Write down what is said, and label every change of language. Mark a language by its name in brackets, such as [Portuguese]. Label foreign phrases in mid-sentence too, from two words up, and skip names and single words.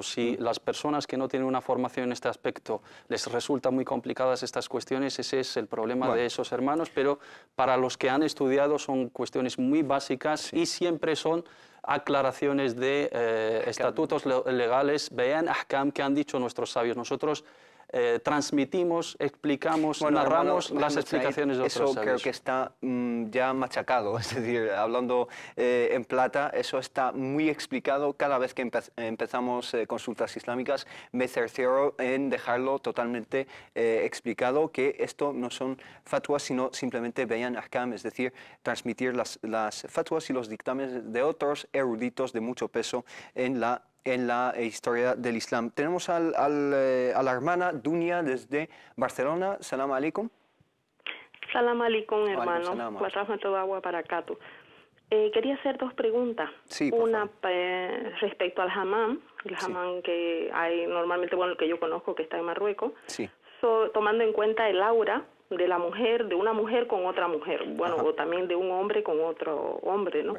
[Spanish] Si las personas que no tienen una formación en este aspecto les resultan muy complicadas estas cuestiones, ese es el problema de esos hermanos, pero para los que han estudiado son cuestiones muy básicas y siempre son aclaraciones de estatutos legales, [Arabic] بيان أحكام, [Spanish] que han dicho nuestros sabios. Nosotros transmitimos, explicamos, narramos las explicaciones de otros sabios. Eso creo que está ya machacado, es decir, hablando en plata, eso está muy explicado. Cada vez que empezamos consultas islámicas, me cercioro en dejarlo totalmente explicado, que esto no son fatwas, sino simplemente [Arabic] بيان أحكام, [Spanish] es decir, transmitir las fatwas y los dictámenes de otros eruditos de mucho peso en la historia del Islam. Tenemos a la hermana Dunia desde Barcelona. [Arabic] سلام عليكم. سلام عليكم, hermano. ورحمة الله وبركاته. [Spanish] Quería hacer dos preguntas. Sí, una respecto al hammam, el hammam que hay normalmente, bueno, el que yo conozco, que está en Marruecos. Sí. Tomando en cuenta el aura de la mujer, de una mujer con otra mujer, bueno, o también de un hombre con otro hombre, ¿no?